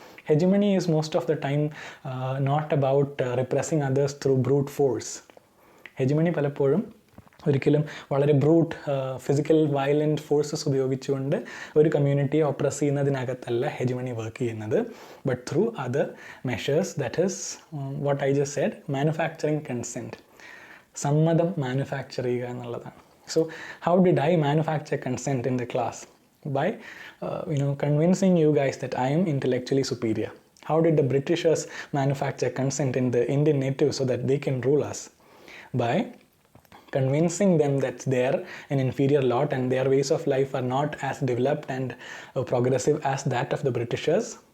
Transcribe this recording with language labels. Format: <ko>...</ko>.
<en>Hegemony is most of the time not about repressing others through brute force.</en> <ml>Hegemony പലപ്പോഴും ഒരിക്കലും വളരെ brute physical violent forces ഉപയോഗിച്ചുകൊണ്ട് ഒരു കമ്മ്യൂണിറ്റിയെ oppressed ചെയ്യുന്നതിനകത്തല്ല ഹെജമണി work ചെയ്യുന്നത്,</ml> <en>But through other measures. That is what I just said, manufacturing consent.</en> <ml>സമ്മതം manufacture ചെയ്യുക എന്നുള്ളതാണ്.</ml> <en>So how did I manufacture consent in the class? By convincing you guys that I am intellectually superior. How did the Britishers manufacture consent in the Indian natives so that they can rule us? By convincing them that they're an inferior lot and their ways of life are not as developed and progressive as that of the Britishers.</en>